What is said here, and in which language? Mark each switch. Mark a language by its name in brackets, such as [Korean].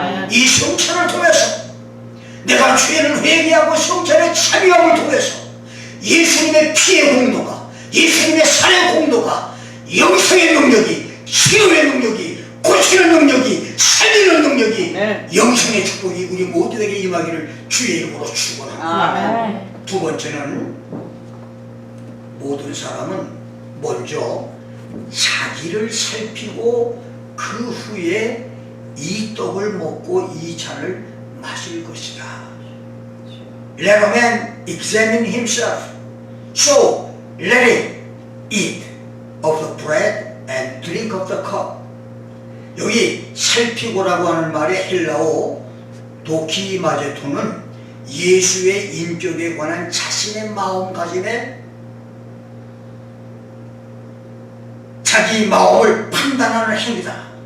[Korean] 이 성찬을 통해서 내가 죄를 회개하고 성찬에 참여함을 통해서 예수님의 피의 공로가, 예수님의 살의 공로가, 영생의 능력이, 치료의 능력이, 고치는 능력이, 살리는 능력이, 영생의 축복이 우리 모두에게 임하기를 주의 이름으로 축원합니다. 두 번째는 모든 사람은 먼저 자기를 살피고 그 후에 이 떡을 먹고 이 잔을 마실 것이다. [English] Let a man examine himself, so let him eat of the bread and drink of the cup. [Korean] 여기 살피고라고 하는 말의 헬라어 도키마제토는 예수의 인격에 관한 자신의 마음가짐에 자기 마음을 판단하는 행위다.